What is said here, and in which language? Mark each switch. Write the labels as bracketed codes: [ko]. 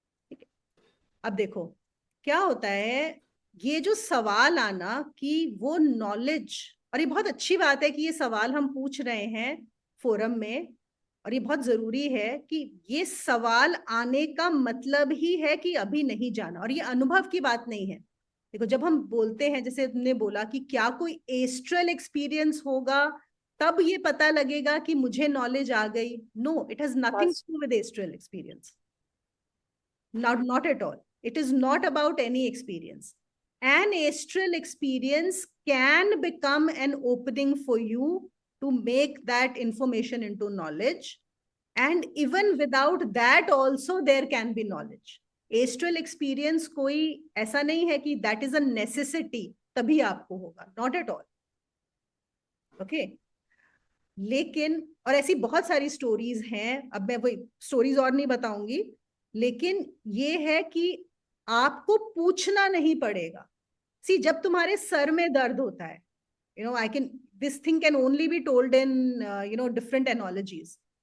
[hi] ठीक है, अब देखो क्या होता है, ये जो सवाल आना कि वो नॉलेज, और ये बहुत अच्छी बात है कि ये सवाल हम पूछ रहे हैं फोरम में, और ये बहुत जरूरी है कि ये सवाल आने का मतलब ही है कि अभी नहीं जाना, और ये अनुभव की बात नहीं है। देखो जब हम बोलते हैं, जैसे तुमने बोला कि क्या कोई एस्ट्रल एक्सपीरियंस होगा तब ये पता लगेगा कि मुझे नॉलेज आ गई, [en] no, it has nothing [hi] बस [en] To do with astral experience, not at all. It is not about any experience. An astral experience can become an opening for you to make that information into knowledge, and even without that also there can be knowledge. Astral experience [hi] कोई ऐसा नहीं है कि [en] that is a necessity [hi] तभी आपको होगा, [en] not at all. [hi] Okay, लेकिन और ऐसी बहुत सारी स्टोरीज हैं, अब मैं वही स्टोरीज और नहीं बताऊंगी, लेकिन ये है कि आपको पूछना नहीं पड़ेगा। [en] see, [hi] जब तुम्हारे सर में दर्द होता है, [en] I can, this thing can only be told in different analogies.